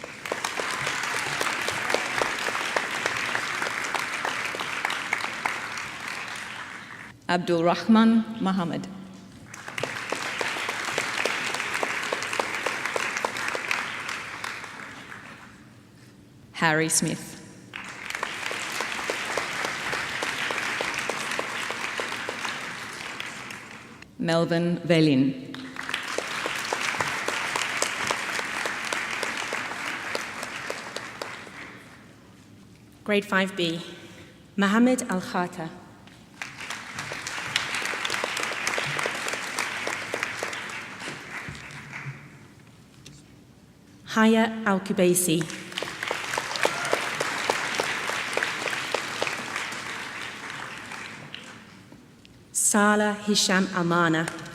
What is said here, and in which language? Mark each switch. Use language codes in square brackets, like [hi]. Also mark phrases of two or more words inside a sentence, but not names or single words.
[en] Abdul Rahman Muhammad. Harry Smith. Melvin Velin. Grade 5B, Mohammed Al-Khata. Haya Al-Kubaisi. Salah Hisham Amana.